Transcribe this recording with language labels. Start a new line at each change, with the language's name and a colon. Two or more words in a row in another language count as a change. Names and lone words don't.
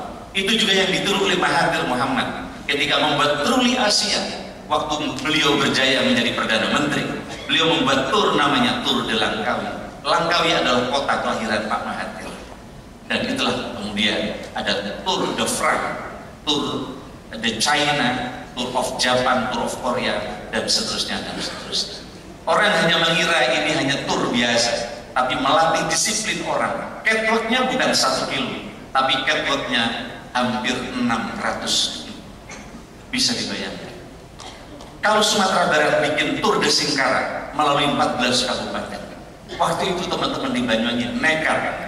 Indonesian: Itu juga yang ditiru oleh Mahathir Muhammad ketika membuat Truly Asia. Waktu beliau berjaya menjadi Perdana Menteri, beliau membuat tour namanya Tour de Langkawi. Langkawi adalah kota kelahiran Pak Mahathir. Dan itulah kemudian ada Tour de France, Tour de China, Tour of Japan, Tour of Korea, dan seterusnya dan seterusnya. Orang hanya mengira ini hanya tour biasa, tapi melatih disiplin orang. Catwalk-nya bukan 1 kilo, tapi catwalk-nya hampir 600 kilo. Bisa dibayangkan. Kalau Sumatera Barat bikin Tour de Singkarak melalui 14 kabupaten, waktu itu teman-teman di Banyuwangi nekat.